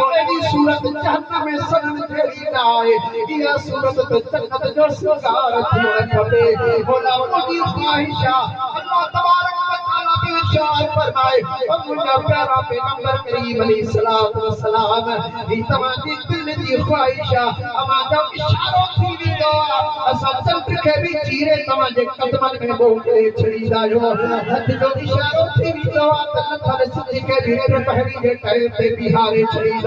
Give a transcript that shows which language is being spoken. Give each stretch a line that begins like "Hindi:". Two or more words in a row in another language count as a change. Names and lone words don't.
Sindhi: एॾी सूरत जहन्नम में सड़न जहिड़ी न आहे इहा सूरत त जन्नत जो सिंगार थियणु खपे बोला मुंहिंजी ख़्वाहिश आहे
Arabic: الله تبارك وتعالى
Sindhi: बि इरशाद फरमाए और मुंहिंजा प्यारा पैगंबर करीम
Arabic: عليه الصلاة والسلام
Sindhi: ही तव्हांजी दिल जी ख़्वाहिश आहे अवांजो इशारो थी वेंदो आहे असां चंड खे बि चीरे तव्हांजे कदमनि में मोकिले छॾींदा आहियूं हथ जो इशारो थी वेंदो आहे त नथल सिज खे बि दुपहरी जे टाइम ते बिहारे छॾींदा